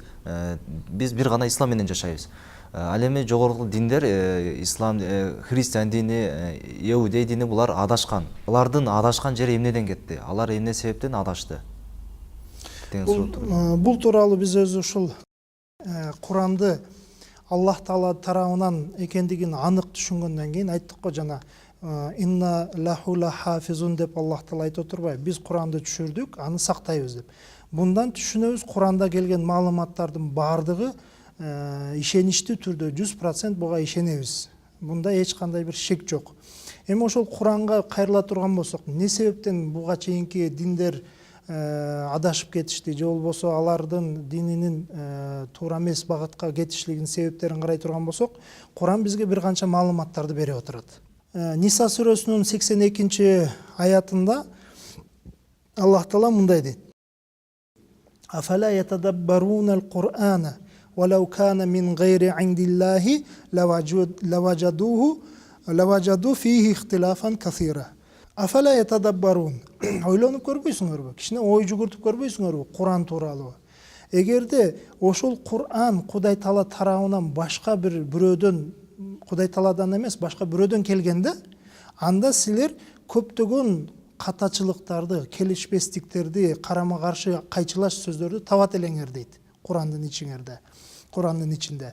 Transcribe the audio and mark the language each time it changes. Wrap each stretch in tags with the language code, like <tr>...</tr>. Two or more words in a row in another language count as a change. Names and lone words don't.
<ky>Биз бир гана ислам менен жашайбыз. Ал эми жогорку диндер, ислам, христиан дини, иудей дини булар адашкан. Алардын адашкан жери эмнеден кетти? Алар эмне себептен адашты? Деген суроо. Бул тууралуу биз өзү ушул Куранды Аллах Таала тарабынан экендигин анык түшүнгөндөн кийин айттык го жана</ky> <ar>إنا له لحافظون</ar> <ky>деп Аллах Таала айтып отурбайбы? Биз Куранды түшүрдүк, аны сактайбыз деп. Bundan түшүнөбүз, Куранда келген маалыматтардын баардыгы ишеничтүү түрдө 100% буга ишенебиз. Бунда эч кандай бир шек жок. Эми ошол Куранга кайрыла турган болсок, эмне себептен буга чейинки диндер адашып кетишти, же болбосо алардын дининин туура эмес багытка кетишлигинин себептерин карай турган болсок, Куран бизге бир канча маалыматтарды берип отурат. Ниса сүрөсүнүн 82 аятында Аллах Таала мындай дейт:</ky> <ar>أفلا يتدبرون القرآن ولو كان من غير عند الله لوجدوا فيه اختلافا كثيرا. أفلا يتدبرون.</ar> <ky>Ойлонуп көрбөйсүңөрбү? Кичине ой жүгүртүп көрбөйсүңөрбү Куран тууралуу? Эгерде ошол Кур'ан Кудай Таала тарабынан башка бир бирөөдөн, Кудай Тааладан эмес, башка бирөөдөн келгенде, анда силер көптөгөн катачылыктарды, келишпестиктерди, карама каршы кайчылаш сөздөрдү табат элеңер дейт Курандын ичинде.</ky>